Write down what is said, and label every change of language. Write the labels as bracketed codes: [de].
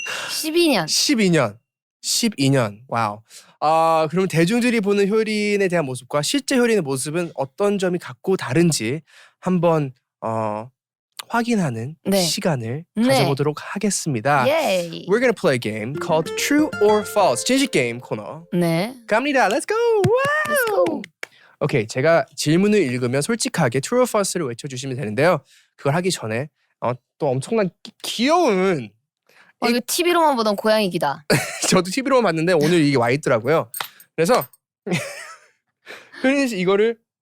[ko] 12년. 12년. 와우. 그럼 대중들이 보는 효린에 대한 모습과 실제 효린의 모습은 어떤 점이 같고 다른지 한번 확인하는 네. 시간을 네. 가져보도록 하겠습니다. 예이. [en] We're gonna play a game called True or False. [ko] 진실 게임 코너. 네. 갑니다. [en] Let's go. Let's go. [ko] 오케이, 제가 질문을 읽으면 솔직하게 True or False를 외쳐주시면 되는데요. 그걸 하기 전에 또 엄청난 귀여운 이거 TV로만 보던 고양이 기다. 저도 TV로 봤는데 오늘 이게 와 있더라고요. 그래서 효린 씨 이거를